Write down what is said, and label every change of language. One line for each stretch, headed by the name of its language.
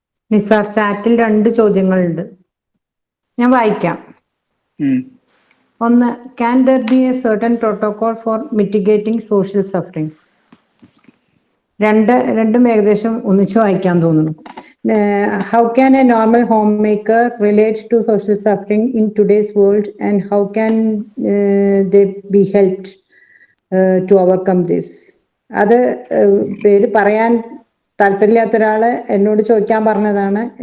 Malayalam: നിസാർ, ചാറ്റിൽ 2 ചോദ്യങ്ങളുണ്ട്, ഞാൻ വായിക്കാം. ഒന്ന്,
English: Can there be a certain protocol for mitigating social suffering?
Malayalam: രണ്ടും ഏകദേശം ഒന്നിച്ച് വായിക്കാൻ തോന്നുന്നു.
English: How can a normal homemaker relate to social suffering in today's world, and how can they be helped to overcome this?
Malayalam: അത് പേര് പറയാൻ താല്പര്യമില്ലാത്ത ഒരാള് എന്നോട് ചോദിക്കാൻ പറഞ്ഞതാണ്.